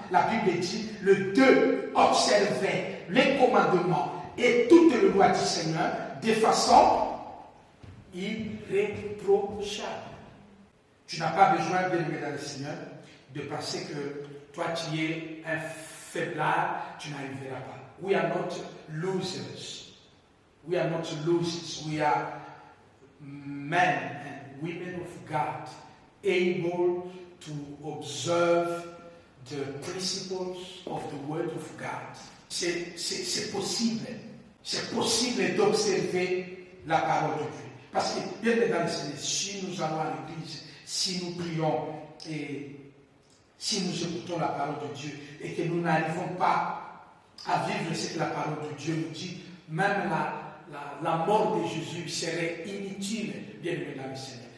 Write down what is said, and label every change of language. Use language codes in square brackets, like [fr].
[fr] La Bible dit, les deux observaient les commandements et toutes les lois du Seigneur de façon irréprochable. Tu n'as pas besoin, bien aimé dans le Seigneur, de penser que toi tu es un faiblard, tu n'arriveras pas. [en] We are not losers. We are not losers. We are men and women of God, able to observe the principles of the Word of God. [fr] C'est possible. C'est possible d'observer la parole de Dieu. Parce que, bien dans le Seigneur, si nous allons à l'église, si nous prions et si nous écoutons la parole de Dieu et que nous n'arrivons pas à vivre ce que la parole de Dieu nous dit, même la mort de Jésus serait inutile, bien aimé dans le Seigneur.